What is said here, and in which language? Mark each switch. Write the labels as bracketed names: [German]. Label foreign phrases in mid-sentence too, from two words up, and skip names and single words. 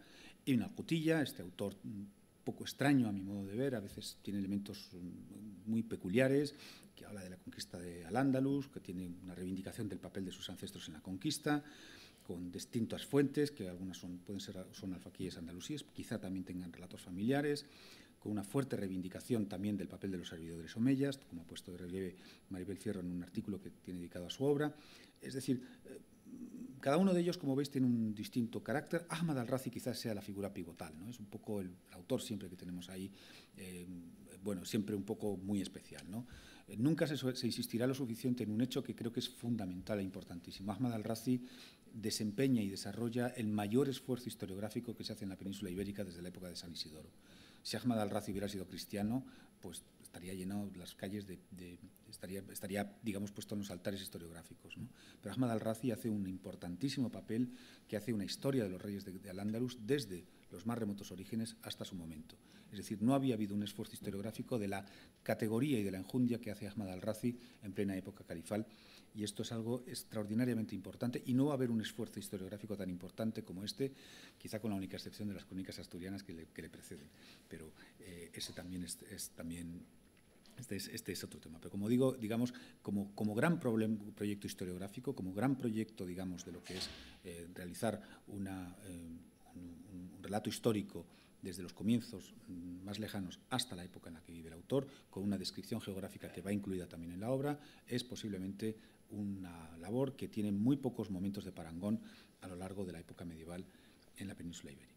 [Spanish] Ibn al-Qutiyya, este autor un poco extraño a mi modo de ver, a veces tiene elementos muy peculiares, que habla de la conquista de Al-Ándalus, que tiene una reivindicación del papel de sus ancestros en la conquista, con distintas fuentes, que algunas son alfaquíes andalusíes, quizá también tengan relatos familiares, con una fuerte reivindicación también del papel de los servidores omeyas, como ha puesto de relieve Maribel Fierro en un artículo que tiene dedicado a su obra. Es decir, cada uno de ellos, como veis, tiene un distinto carácter. Ahmad al-Razi quizás sea la figura pivotal, ¿no? Es un poco el autor siempre que tenemos ahí, siempre un poco muy especial, ¿no? Nunca se insistirá lo suficiente en un hecho que creo que es fundamental e importantísimo. Ahmad al-Razi desempeña y desarrolla el mayor esfuerzo historiográfico que se hace en la península ibérica desde la época de San Isidoro. Si Ahmad al-Razi hubiera sido cristiano, pues estaría llenado las calles estaría, digamos, puesto en los altares historiográficos, ¿no? Pero Ahmad al-Razi hace un importantísimo papel, que hace una historia de los reyes de Al-Ándalus desde los más remotos orígenes hasta su momento. Es decir, no había habido un esfuerzo historiográfico de la categoría y de la enjundia que hace Ahmad al-Razi en plena época califal, y esto es algo extraordinariamente importante, y no va a haber un esfuerzo historiográfico tan importante como este, quizá con la única excepción de las crónicas asturianas que le preceden, pero ese también Este es otro tema. Pero como digo, digamos, como gran proyecto historiográfico, como gran proyecto, digamos, de lo que es realizar un relato histórico desde los comienzos más lejanos hasta la época en la que vive el autor, con una descripción geográfica que va incluida también en la obra, es posiblemente una labor que tiene muy pocos momentos de parangón a lo largo de la época medieval en la península ibérica.